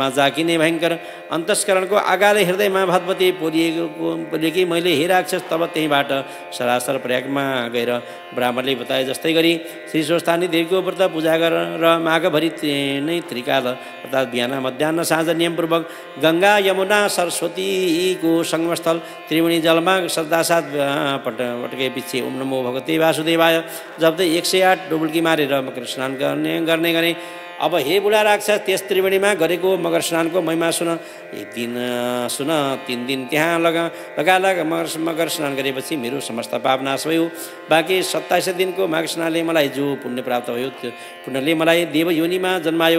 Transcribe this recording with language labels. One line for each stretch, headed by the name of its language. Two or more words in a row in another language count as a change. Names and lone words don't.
Nepali: जाकिने भयङ्कर अन्तस्करणको आगाले हृदयमा भगवती पोलिएकी मैले हे राक्षस तब त्यहीँबाट सरासर प्रयागमा गएर ब्राह्मणले बताए जस्तै गरी श्री स्वस्थानी देवीको व्रत पूजा गरेर माघभरि नै त्रिकाल अर्थात् बिहान मध्याह साँझ नियमपूर्वक गङ्गा यमुना सरस्वतीको सङ्गमस्थल त्रिवेणी जलमा श्रद्धासाथ पटके पछि
Sanskrit: ओम नमो भगवते वासुदेवाय
Nepali: जप्दै 108 डुबुल्की मारेर मकर स्नान गर्ने गरे। अब हे बुढा राक्षस त्यस त्रिवेणीमा गरेको मकर स्नानको महिमा सुन। एक दिन सुन 3 दिन त्यहाँ लगालग मकर स्नान गरेपछि मेरो समस्त पाप नाश भयो। बाँकी 27 दिनको माघ स्नानले मलाई जो पुण्य प्राप्त भयो त्यो पुण्यले मलाई देव योनिमा जन्मायो।